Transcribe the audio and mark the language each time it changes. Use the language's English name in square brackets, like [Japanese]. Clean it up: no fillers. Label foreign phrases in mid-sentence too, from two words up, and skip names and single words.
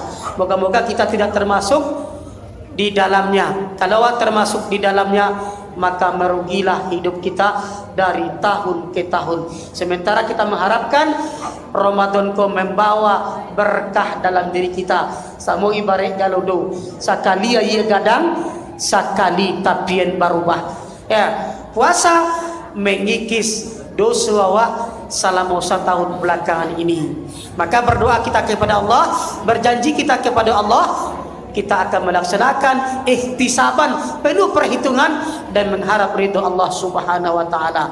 [Indonesian] Moga-moga kita tidak termasuk di dalamnya. Kalau termasuk di dalamnya, maka merugilah hidup kita dari tahun ke tahun. Sementara kita mengharapkan Ramadan ko membawa berkah dalam diri kita. [Minangkabau] Samo ibarat galodo, sakali ia gadang, sakali tapien barubah. [Indonesian] Ya, puasa mengikis dosa awak selama 1 tahun belakangan ini. Maka berdoa kita kepada Allah, berjanji kita kepada Allah, kita akan melaksanakan ihtisaban, penuh perhitungan dan mengharap ridho Allah [Arabic] سبحانه وتعالى.